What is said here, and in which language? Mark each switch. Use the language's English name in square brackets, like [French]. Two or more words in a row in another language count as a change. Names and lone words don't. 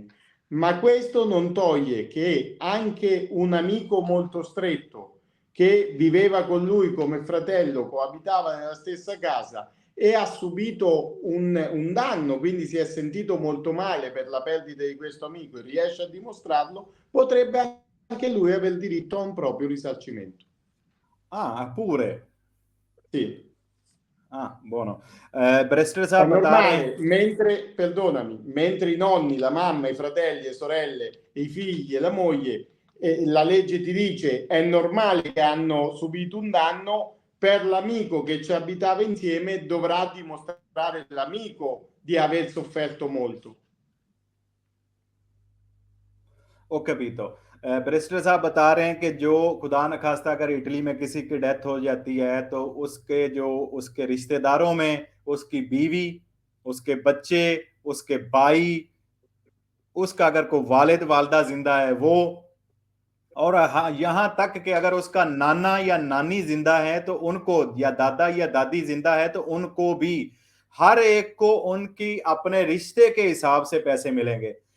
[Italian] Ma questo non toglie che anche un amico molto stretto che viveva con lui come fratello, coabitava nella stessa casa e ha subito un danno, quindi si è sentito molto male per la perdita di questo amico e riesce a dimostrarlo, potrebbe anche lui avere diritto a un proprio risarcimento. Ah, pure. Sì. Ah, buono. Barrister È [Urdu] صاحب بتا رہے normale, ہیں [Italian] mentre i nonni, la mamma, i fratelli, le sorelle, i figli e la moglie, la legge ti dice è normale che hanno subito un danno, per l'amico che ci abitava insieme dovrà dimostrare l'amico di aver sofferto molto. ओ capito। [Urdu] بیرسٹر صاحب بتا رہے ہیں کہ جو خدا نہ خواستہ اگر اٹلی میں کسی کی ڈیتھ ہو جاتی ہے تو اس کے جو اس کے رشتہ داروں میں اس کی بیوی، اس کے بچے، اس کے بھائی، اس کا اگر کوئی والد والدہ زندہ ہے وہ، اور ہاں یہاں تک کہ اگر اس کا نانا یا نانی زندہ ہے تو ان کو، یا دادا یا دادی زندہ ہے تو ان کو بھی، ہر ایک کو ان کی اپنے رشتے کے حساب سے پیسے ملیں گے.